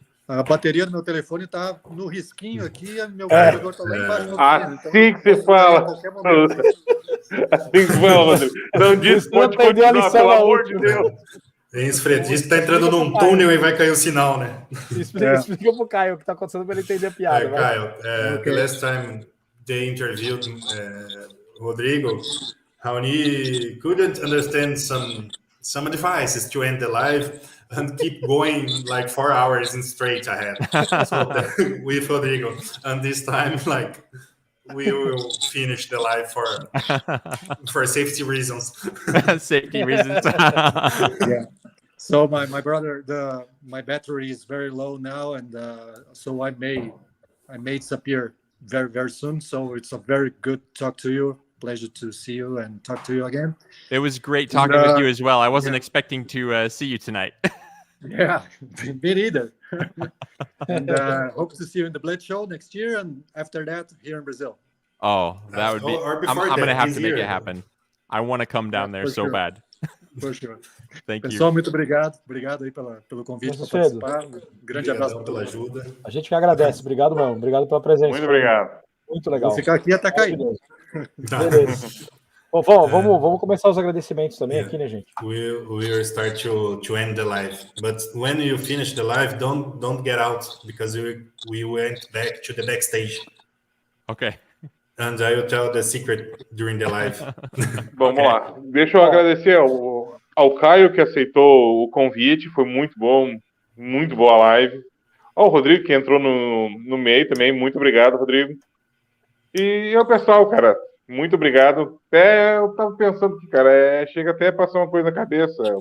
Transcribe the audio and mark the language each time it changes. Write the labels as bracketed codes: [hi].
[pt] a bateria do meu telefone está no risquinho aqui, meu computador está lá embaixo. Assim que você fala. Assim que fala, Rodrigo. Não disse, pode continuar, pelo amor de Deus. É isso, Fred. Diz que está entrando num túnel e vai cair o sinal, né? Explica pro Caio o que está acontecendo para ele entender a piada. [en] Caio, the last time they interviewed Rodrigo, Raoni couldn't understand some advices to end the live and keep going like 4 hours in straight ahead. So with Rodrigo, and this time, like, we will finish the live for safety reasons. Safety reasons. Yeah. So my brother, my battery is very low now, and so I may disappear very, very soon. So it's a very good talk to you. Pleasure to see you and talk to you again. It was great talking with you as well. I wasn't expecting to see you tonight. Yeah, me neither. And hope to see you in the Blitz show next year, and after that here in Brazil. Oh, that would be. I'm going to have to make it happen. I want to come down there so bad. For sure. Thank you. [pt] Pessoal, muito obrigado. Obrigado aí pelo convite para participar. Grande abraço pela ajuda. A gente que agradece. Obrigado, mano. Obrigado pela presença. Muito obrigado. Muito legal. Vou ficar aqui até cair. Beleza. Bom, vamos começar os agradecimentos também aqui, né, gente? [en] We'll start to end the live. But when you finish the live, don't get out, because we went back to the backstage. Okay. And I will tell the secret during the live. [pt] Vamos lá. Deixa eu agradecer ao Caio, que aceitou o convite. Foi muito bom. Muito boa a live. Ao Rodrigo, que entrou no meio também. Muito obrigado, Rodrigo. E ao pessoal, cara. Muito obrigado. Até eu tava pensando que, cara, chega até a passar uma coisa na cabeça.